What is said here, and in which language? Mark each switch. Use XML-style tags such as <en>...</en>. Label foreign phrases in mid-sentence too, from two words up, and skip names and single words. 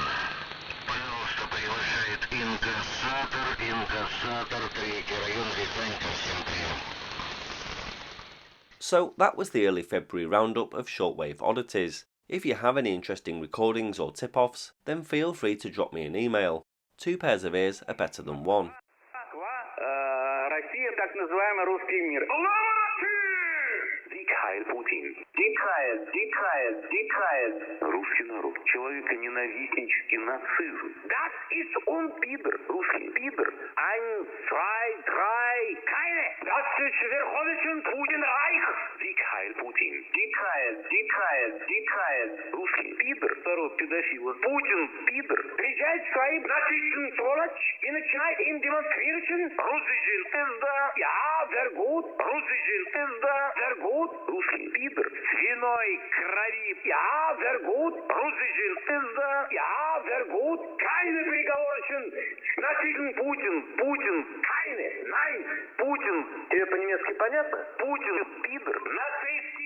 <ru>Пожалуйста, приглашает инкассатор, 3-й район, Рязань, ко всем прием.</ru> <en>So that was the early February roundup of shortwave oddities. If you have any interesting recordings or tip-offs, then feel free to drop me an email. 2 pairs of ears are better than 1.</en> <ru>Россия, так называемый русский мир.</ru> <de>Sieg Heil Putin. Sieg Heil.</de> <ru>Русский народ. Человеконенавистнический нацизм.</ru> <de>Das ist</de> <ru>Пидор. Русский пидор. 1, 2, 3,</ru> <de>keine. Das ist</de> <ru>Верховный Путин Райх.</ru> <de>Sieg Heil Putin. Sieg Heil.</de> <ru>Русский пидор. Второй педофил. Путин пидор. Приезжает своим нацистским сволочь и начинает им демонстрировать.</ru> <de>Russischen пизда. Ja, sehr gut. Russischen пизда. Sehr gut.</de> <ru>Русский пидор. Свиной крови.</ru> <de>Ja, sehr gut. Russischen пизда. Ja, sehr gut. Keine приговорchen.</de> <ru>Нацизм Путин.</ru> <de>Keine. Nein.</de> <ru>Путин. Тебе по-немецки понятно? Путин пидор. Нацизм.</ru>